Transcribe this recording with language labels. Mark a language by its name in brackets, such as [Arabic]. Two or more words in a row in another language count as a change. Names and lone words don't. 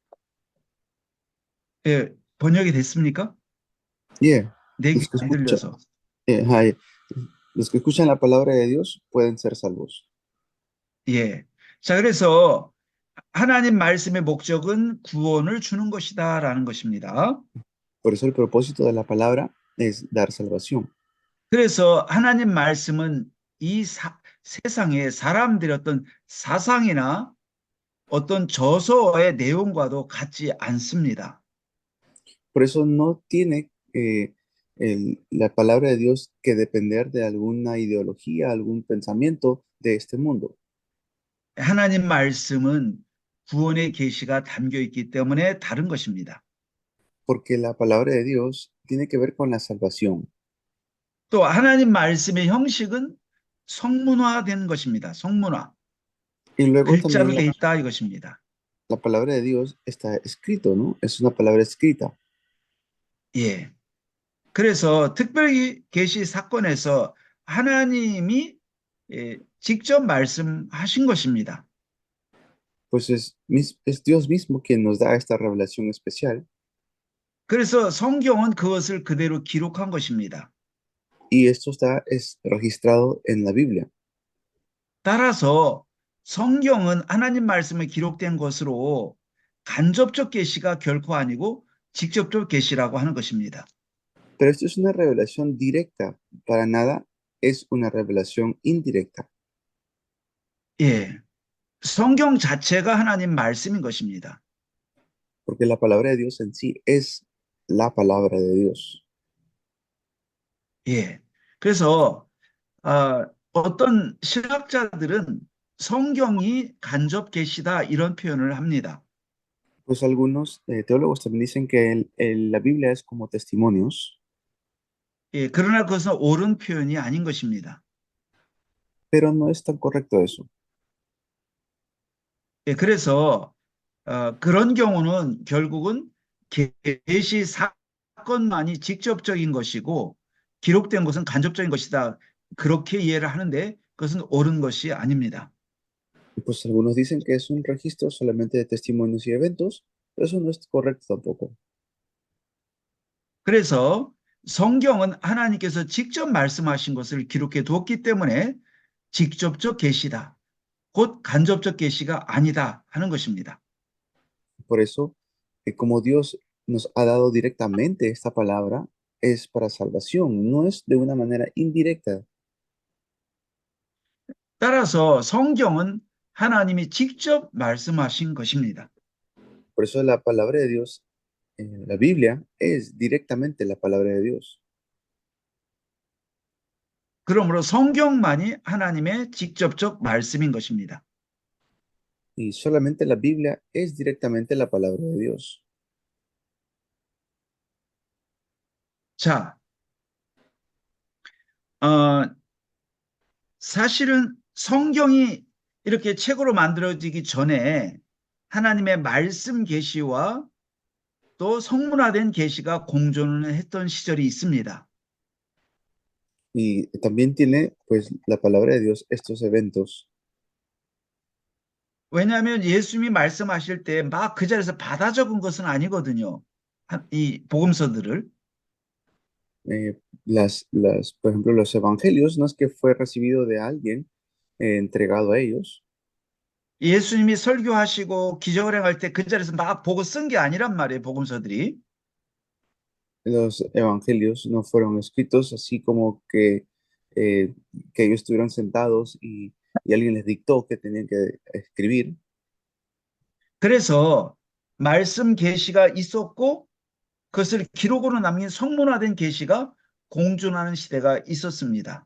[Korean] 예, 번역이 됐습니까? [English] Yeah. [Korean] 내 귀에 [Spanish] Los que [Korean] 안 [Spanish] escuchan, [Korean] 들려서. hi. [Spanish] Los que escuchan la palabra de Dios pueden ser salvos. [Korean] 예. 자, 그래서 하나님 말씀의 목적은 구원을 주는 것이다라는 것입니다. [Spanish] Por eso el propósito de la palabra es dar salvación. [Korean] 그래서 하나님 말씀은 이 세상에 사람들의 어떤 사상이나 어떤 저서의 내용과도 같지 않습니다. [Spanish] Por eso no tiene la palabra de Dios que depender de alguna ideología, algún pensamiento de este mundo. [Korean] 하나님 말씀은 구원의 계시가 담겨 있기 때문에 다른 것입니다. [Spanish] Porque la palabra de Dios tiene que ver con la salvación. [Korean] 또 하나님 말씀의 형식은 성문화된 것입니다. 성문화. [Spanish] Y luego [Korean] 글자로 [Spanish] también [Korean] 돼 있다 이것입니다. [Spanish] la palabra de Dios está escrito, ¿no? Es una palabra escrita. [Korean] 예. 그래서 특별히 계시 사건에서 하나님이 직접 말씀하신 것입니다. [Spanish] Pues es Dios mismo quien nos da esta revelación especial. [Korean] 그래서 성경은 그것을 그대로 기록한 것입니다. [Spanish] Y esto es registrado en la Biblia. [Korean] 따라서 성경은 하나님 말씀에 기록된 것으로 간접적 계시가 결코 아니고 직접적 계시라고 하는 것입니다. [Spanish] Pero esto es una revelación directa. Para nada es una revelación indirecta. [Korean] 예. 성경 자체가 하나님 말씀인 것입니다. [Spanish] Porque la palabra de Dios en sí es la palabra de Dios. [Korean] 예. 그래서 어떤 신학자들은 성경이 간접 계시다 이런 표현을 합니다. [Spanish] Pues algunos teólogos también dicen que la Biblia es como testimonios, [Korean] 예, 그러나 그것은 옳은 표현이 아닌 것입니다. [Spanish] pero no es tan correcto eso. [Korean] 예, 그래서 그런 경우는 결국은 계시 사건만이 직접적인 것이고 기록된 것은 간접적인 것이다. 그렇게 이해를 하는데 그것은 옳은 것이 아닙니다. [Spanish] Y pues algunos dicen que es un registro solamente de testimonios y eventos, pero eso no es correcto tampoco. [Korean] 그래서 성경은 하나님께서 직접 말씀하신 것을 기록해 두었기 때문에 직접적 계시다. 곧 간접적 계시가 아니다 하는 것입니다. [Spanish] Por eso, como Dios nos ha dado directamente esta palabra, es para salvación, no es de una manera indirecta. [Korean] 따라서 성경은 하나님이 직접 말씀하신 것입니다. [Spanish] Por eso la palabra de Dios, la Biblia, es directamente la palabra de Dios. [Korean] 그러므로 성경만이 하나님의 직접적 말씀인 것입니다. [Spanish] Y solamente la Biblia es directamente la palabra de Dios. [Korean] 자, 어, 사실은 성경이 이렇게 책으로 만들어지기 전에 하나님의 말씀 계시와 또 성문화된 계시가 공존을 했던 시절이 있습니다. [Spanish] Y también tiene, pues, la palabra de Dios estos eventos. [Korean] 왜냐하면 예수님이 말씀하실 때 막 그 자리에서 받아 적은 것은 아니거든요. 이 복음서들을. [Spanish] Eh, por ejemplo, los evangelios no es que fue recibido de alguien, entregado a ellos. [Korean] 예수님이 설교하시고 기적을 행할 때 그 자리에서 막 보고 쓴 게 아니란 말이에요, 복음서들이. [Spanish] Los evangelios no fueron escritos así como eh, que ellos estuvieron sentados y alguien les dictó que tenían que escribir. [Korean] 그래서 말씀 계시가 있었고 그것을 기록으로 남긴 성문화된 계시가 공존하는 시대가 있었습니다.